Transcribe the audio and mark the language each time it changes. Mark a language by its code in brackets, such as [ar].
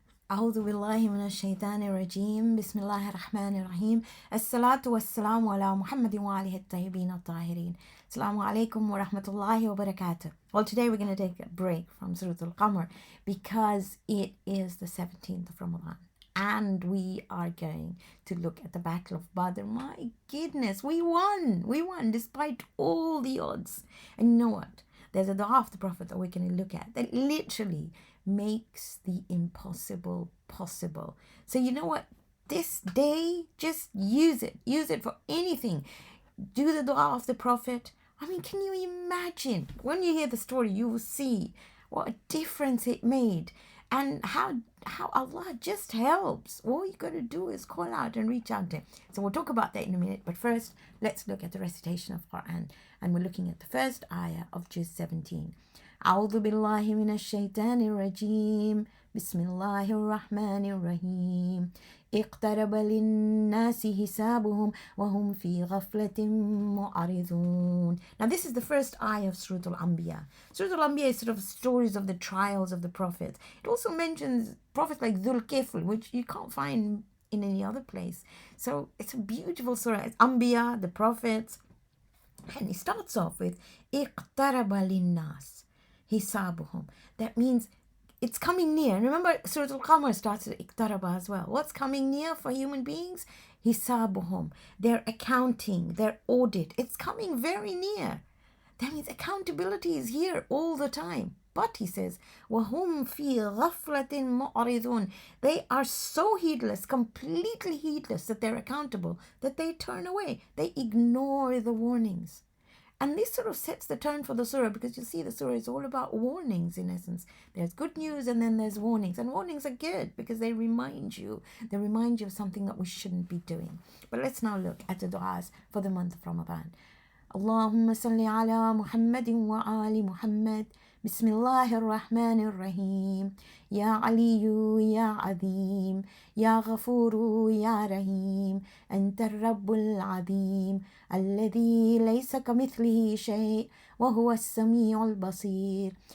[ar] أعوذ بالله من الشيطان الرجيم بسم الله الرحمن الرحيم الصلاة والسلام على محمد وآله الطيبين الطاهرين. Assalamu alaikum wa rahmatullahi wa barakatuh. [en] Well, today we're going to take a break from Surah Al-Qamar because it is the 17th of Ramadan and we are going to look at the Battle of Badr. My goodness, we won! We won despite all the odds. And you know what? There's a dua of the Prophet that we're going to look at that literally makes the impossible possible. So you know what? This day, just use it. Use it for anything. Do the dua of the Prophet. I mean, can you imagine? When you hear the story, you will see what a difference it made and how Allah just helps. All you got to do is call out and reach out to Him. So we'll talk about that in a minute. But first, let's look at the recitation of Qur'an. And we're looking at the first ayah of Juz 17. [ar] أعوذ بالله من الشيطان الرجيم بسم الله الرحمن الرحيم اقترب للناس حسابهم وهم في غفلة معرضون. [en] Now this is the first ayah of Surah Al-Anbiya. Surah Al-Anbiya is sort of stories of the trials of the prophets. It also mentions prophets like Dhul Kifl, which you can't find in any other place. So it's a beautiful surah. It's Anbiya, the prophets. And it starts off with [ar] اقترب للناس hisabuhum. [en] That means it's coming near. Remember, Surah Al-Qamar starts with Iqtaraba as well. What's coming near for human beings? Hisabuhum. Their accounting, their audit. It's coming very near. That means accountability is here all the time. But he says, [ar] وَهُمْ فِي غَفْلَةٍ مُعْرِضُونَ. [en] They are so heedless, completely heedless that they're accountable, that they turn away. They ignore the warnings. And this sort of sets the tone for the surah because you see the surah is all about warnings in essence. There's good news and then there's warnings. And warnings are good because they remind you. They remind you of something that we shouldn't be doing. But let's now look at the du'as for the month of Ramadan. [ar] اللهم صل على محمد وآل محمد بسم الله الرحمن الرحيم يا علي يا عظيم يا غفور يا رحيم أنت الرب العظيم الذي ليس كمثله شيء وهو السميع البصير